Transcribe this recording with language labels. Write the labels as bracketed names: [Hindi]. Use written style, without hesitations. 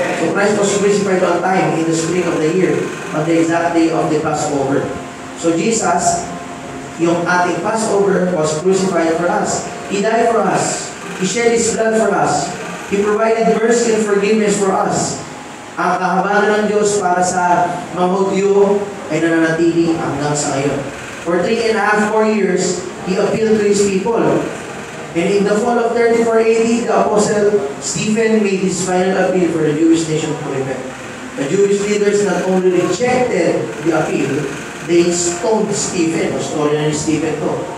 [English] So Christ was crucified on time in the spring of the year, on the exact day of the Passover. So Jesus, [Filipino] yung ating [English] Passover, was crucified for us. He died for us. He shed His blood for us. He provided mercy and forgiveness for us. [Filipino] Ang kahabagan ng Diyos para sa mga Hudyo ay nananatili hanggang sa ngayon. [English] For 3.5 more years, He appealed to His people. And in the fall of 34 AD, the Apostle Stephen made his final appeal for the Jewish nation to repent. The Jewish leaders not only rejected the appeal, they stoned Stephen, [Filipino] o story na ni Stephen to.